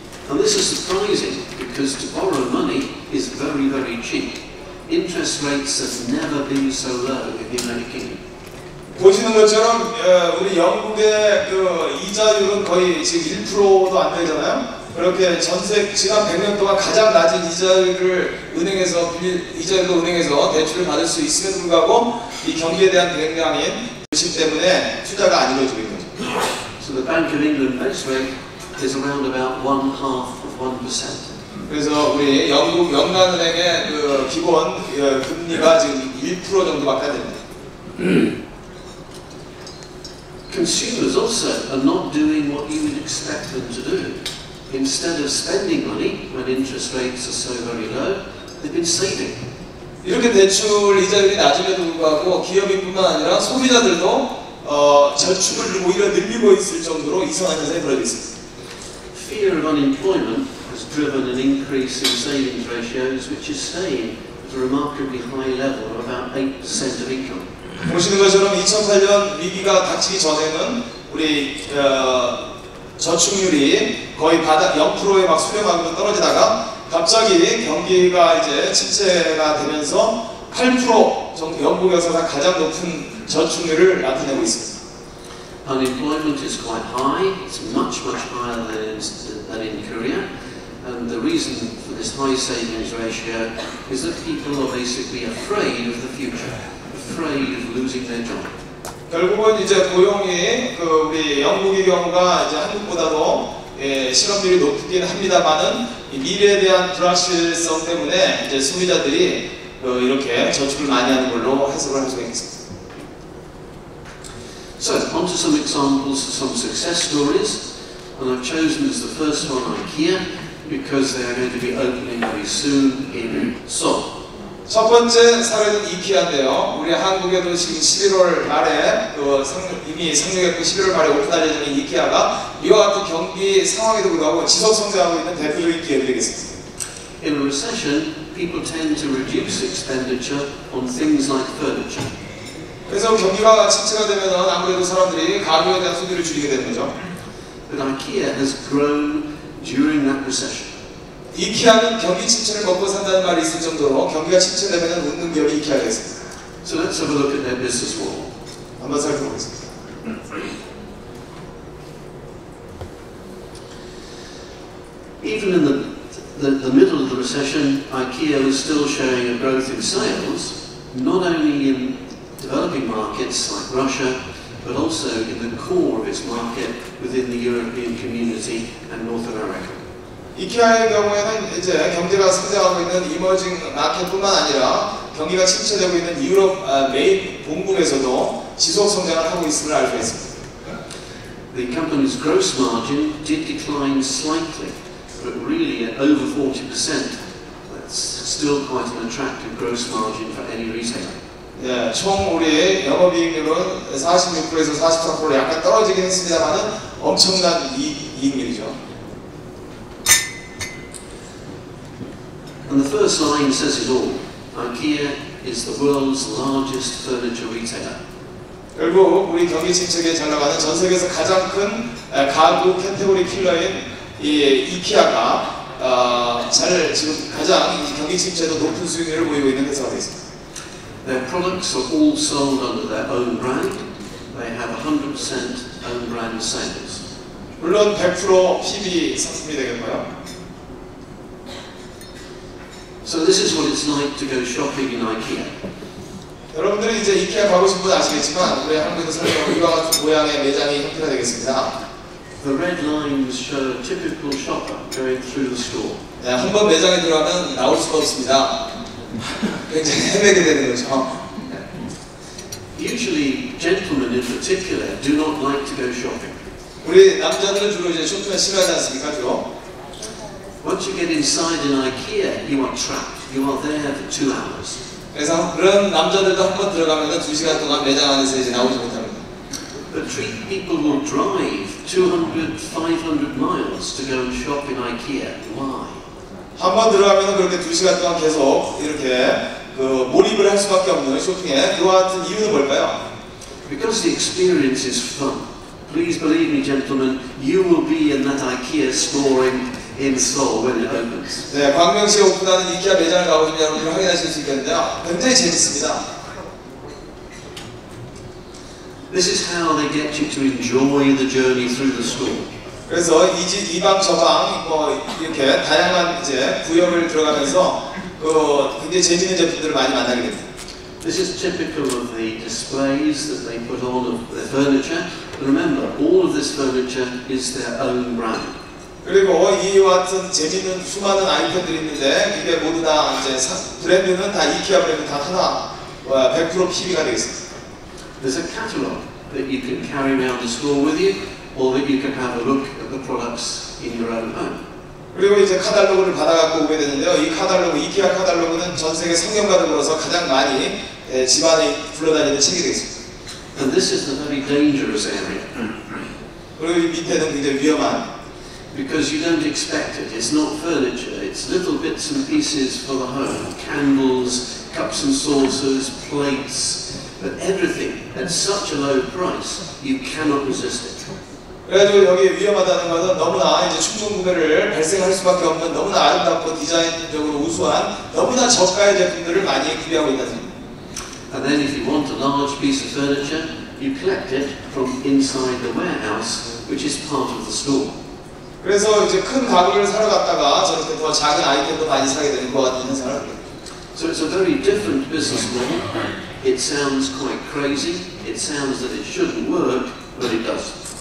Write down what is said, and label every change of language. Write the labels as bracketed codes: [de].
[en] And this is surprising because to borrow money is very, very cheap. Interest rates have never been so low in the United Kingdom. [ko] 보시는 것처럼 우리 영국의 그 이자율은 거의 지금 1%도 안 되잖아요. 그렇게 지난 100년 동안 가장 낮은 이자율로 은행에서 대출을 받을 수 있음에도 불구하고 이 경기에 대한 대응량인 부심 때문에 투자가 안 이루어지고 있는 거죠. [en] So the Bank of England base rate is around about 1/2%. [ko] 그래서 우리 영국 연간은행의 그 기본 금리가 지금 1% 정도밖에 안 됩니다. [en] Consumers also are not doing what you would expect them to do. Instead of spending money when interest rates are so very low, they've been saving. [ko] 이렇게 대출 이자율이 낮음에도 불구하고 기업인뿐만 아니라 소비자들도 저축을 오히려 늘리고 있을 정도로 이상한 현상이 벌어지고 있습니다. [en] Fear of unemployment has driven an increase in savings ratios, which is staying at a remarkably high level of about 8% of income. [ko] 보시는 것처럼 2008년 위기가 닥치기 전에는 우리 저축률이 거의 바닥 0%에 막 수렴하고 떨어지다가 갑자기 경기가 이제 침체가 되면서 8% 정도 영국에서 가장 높은 저축률을 나타내고 있습니다. [en] Unemployment is quite high. It's much higher than in Korea. And the reason for this high savings ratio is that people are basically afraid of the future, afraid of losing their job. [ko] 결국은 이제 고용이 우리 영국의 경우가 이제 한국보다도 실업률이 높긴 합니다만은 미래에 대한 불확실성 때문에 이제 소비자들이 이렇게 저축을 많이 하는 걸로 해석을 할 수가 있겠습니다. [en] So, on to some examples of some success stories, and I've chosen as the first one IKEA because they are going to be opening very soon in Seoul. [ko] 첫 번째 사례는 이케아인데요. 우리 한국에도 지금 11월 말에 이미 상륙했고 11월 말에 오픈할 예정인 이케아가 이와 같은 경기 상황에도 불구하고 지속 성장하고 있는 대표적인 기업이겠습니다. [en] In a recession, people tend to reduce expenditure on things like furniture. [ko] 그래서 경기가 침체가 되면 아무래도 사람들이 가구에 대한 소비를 줄이게 되는 거죠. [en] But IKEA has grown during that recession. [ko] 이케아는 경기 침체를 먹고 산다는 말이 있을 정도로 경기가 침체되면 웃는 기업이 이케아가 있습니다. [en] So let's have a look at their business model. [ko] 한번 살펴보겠습니다. [en] Even in the middle of the recession, IKEA was still showing a growth in sales, not only in developing markets like Russia, but also in the core of its market within the European community and North America. [ko] 이케아의 경우에는 이제 경제가 성장하고 있는 이머징 마켓뿐만 아니라 경기가 침체되고 있는 유럽 메인 본국에서도 지속 성장을 하고 있음을 알 수 있습니다. [en] The company's gross margin did decline slightly, but really at over 40%. That's still quite an attractive gross margin for any retailer. [ko] 예, 총 우리의 영업이익률은 46%에서 44%로 약간 떨어지긴 했습니다만은 엄청난 이익률이죠. [en] And the first line says it all. IKEA is the world's largest furniture retailer. [ko] 결국 우리 경기 침체에 잘 나가는 전 세계에서 가장 큰 가구 카테고리 킬러인 이 이케아가 지금 가장 이 경기 침체도 높은 수익률을 보이고 있는 회사가 되겠습니다. [en] Their products are all sold under their own brand. They have 100% own brand sales. [ko] 물론 100% PB 상품이 되겠고요. [en] So this is what it's like to go shopping in IKEA. [ko] 여러분들이 이제 이케아 가고 싶은 분 아시겠지만 우리 한국에서 설명 이와 같은 모양의 매장이 형태가 되겠습니다. [en] The red lines show a typical shopper going through the store. [ko] 네, 한번 매장에 들어가면 나올 수가 없습니다. 굉장히 헤매게 되는 거죠. [en] Usually, gentlemen in particular do not like to go shopping. [ko] 우리 남자들은 주로 이제 쇼핑을 싫어하지 않습니까, 주로? [en] Once you get inside an IKEA, you are trapped. You are there for 2 hours. [ko] 그래서 그런 남자들도 한번 들어가면 2시간 동안 매장 안에서 이제 나오지 못합니다. [en] But people will drive 200, 500 miles to go and shop in IKEA. Why? [ko] 한번 들어가면 그렇게 2시간 동안 계속 이렇게 몰입을 할 수밖에 없는 쇼핑에 그와 같은 이유는 뭘까요? [en] Because the experience is fun. Please believe me, gentlemen, you will be in that IKEA store in Seoul when it opens. [ko] 네, 광명시에 오픈하는 이케아 매장을 가보시면 여러분들 확인하실 수 있겠는데요. 굉장히 재밌습니다. [en] This is how they get you to enjoy the journey through the store. [ko] 그래서 이방 저방 뭐 이렇게 다양한 이제 구역을 들어가면서 굉장히 재밌는 제품들을 많이 만나게 됩니다. [en] This is typical of the displays that they put on of their furniture. Remember, all of this furniture is their own brand. [ko] 그리고 이와 같은 재밌는 수많은 아이템들이 있는데 이게 모두 다 이제 브랜드는 다 이케아 브랜드 다 하나 100% PB가 되겠습니다. [en] There's a catalogue that you can carry around the store with you, or that you can have a look at the products in your own home. [ko] 그리고 이제 카탈로그를 받아갖고 오게 되는데요. 이 카탈로그, 이케아 카탈로그는 전 세계 성경가들로서 가장 많이 집안에 굴러다니는 책이 되겠습니다. [en] And this is the very dangerous area. [ko] 그리고 이 밑에는 굉장히 위험한. [en] Because you don't expect it. It's not furniture. It's little bits and pieces for the home. Candles, cups and saucers, plates, but everything at such a low price, you cannot resist it. [ko] 그래가지고 여기 위험하다는 것은 너무나 이제 충동 구매를 발생할 수밖에 없는 너무나 아름답고 디자인적으로 우수한 너무나 저가의 제품들을 많이 구비하고 있다는 겁니다. [en] And then if you want a large piece of furniture, you collect it from inside the warehouse, which is part of the store. [ko] 그래서 이제 큰 가구를 사러 갔다가 저렇게 더 작은 아이템도 많이 사게 되는 것 같은 현상을 합니다. [en] So it's a very different business model. It sounds quite crazy. It sounds that it shouldn't work, but it does.